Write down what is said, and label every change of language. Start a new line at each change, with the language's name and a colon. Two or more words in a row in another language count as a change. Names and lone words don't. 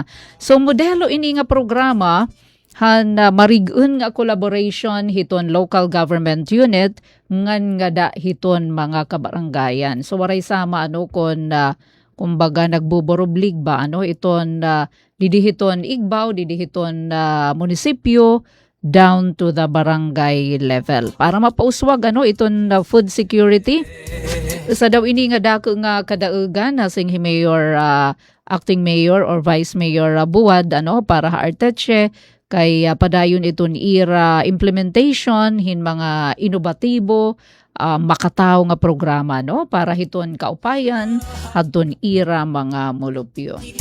Waray: So modelo ini nga programa marigun nga collaboration hiton
English: local government unit
Waray: ngan nga da hiton mga kabarangayan. So waray sama kon kumbaga nagbuboroblig ba iton didihiton Igbaw, didihiton munisipyo
English: down to the barangay level
Waray: para mapauswag iton food security. Sa daw ini nga dako nga kadaugan sing Mayor
English: Acting Mayor or Vice Mayor
Waray: Buad para Arteche kay padayon iton ira implementation hin mga inobatibo makataw nga programa para hiton kaupayan hadton ira mga mulupyo.